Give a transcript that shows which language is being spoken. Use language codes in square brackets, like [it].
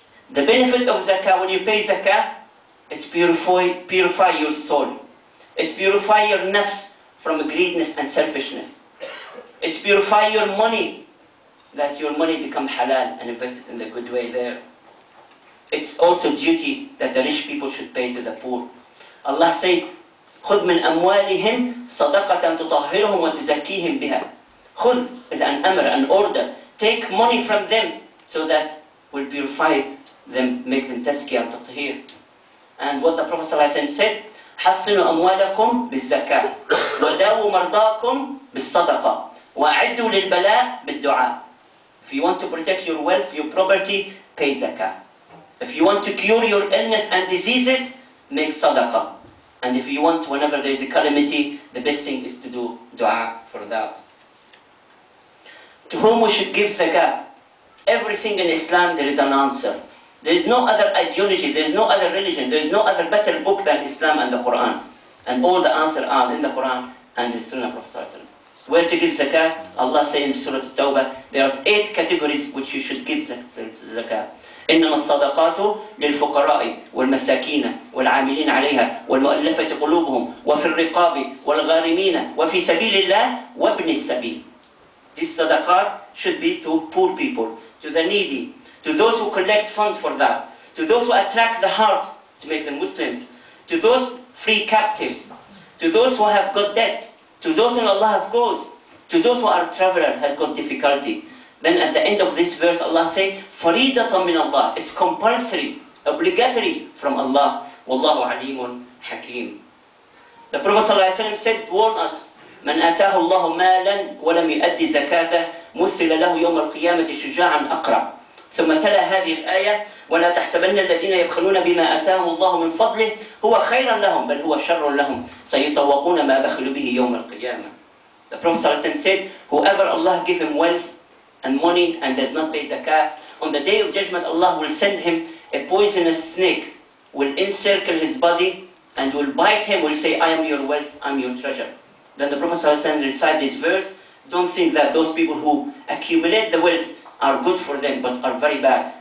[en] The benefit of zakah, when you pay zakah, it purify your soul. It purify your nafs from greediness and selfishness. It purify your money, that your money become halal and invested in the good way there. It's also duty that the rich people should pay to the poor. Allah said, [ar] خُذْ مِنْ أَمْوَالِهِمْ صَدَقَةً تُطَهِّرُهُمْ وَتُزَكِّيهِمْ بِهَا. [en] Khudh is an amr, an order. Take money from them so that will purify them, make them tazkiyah and tathir. And what the Prophet ﷺ said, [ar] حَصِّنُوا أَمْوَالَكُمْ بِالزَّكَاةِ وَدَاوُوا مَرْضَاكُمْ بِالصَّدَقَةِ وَأَعِدُّوا لِلْبَلَاءِ بِالدُّعَاءِ. [en] If you want to protect your wealth, your property, pay zakah. If you want to cure your illness and diseases, make sadaqah. And if you want, whenever there is a calamity, the best thing is to do dua for that. To whom we should give zakah? Everything in Islam, there is an answer. There is no other ideology, there is no other religion, there is no other better book than Islam and the Quran. And all the answers are in the Quran and the Sunnah of Prophet. Where to give zakah? Allah says in Surah At-Tawbah, there are 8 categories which you should give zakah. [ar] إنما الصدقات للفقراء والمساكين والعاملين عليها والمؤلفة قلوبهم وفي الرقاب والغارمين وفي سبيل الله وابن السبيل. [en] This sadaqat should be to poor people, to the needy, to those who collect funds for that, to those who attract the hearts to make them Muslims, to those free captives, to those who have got debt, to those whom Allah has caused, to those who are traveler has got difficulty. Then at the end of this verse, Allah says, [ar] فَرِيدَةً مِّنَ اللَّهِ. [en] It's compulsory, obligatory from Allah. [ar] وَاللَّهُ عَلِيمٌ حَكِيمٌ. [en] The Prophet ﷺ said, warn us, [ar] مَنْ آتَاهُ اللَّهُ مَالًا وَلَمْ يُؤَدِّ زَكَاةَهُ مُثِّلَ لَهُ يَوْمَ الْقِيَامَةِ شُجَاعًا أَقْرَعًا. ثم تلا هذه الآية ولا تحسبن الذين يبخلون بما آتاهم الله من فضله هو خيرا لهم بل هو شر لهم سيطوقون ما بخلوا به يوم القيامة. [en] The Prophet ﷺ said, whoever Allah give him wealth and money and does not pay zakah, on the day of judgment Allah will send him a poisonous snake, will encircle his body and will bite him, will say, I am your wealth, I am your treasure. Then the Prophet ﷺ recite this verse, don't think that those people who accumulate the wealth are good for them, but are very bad.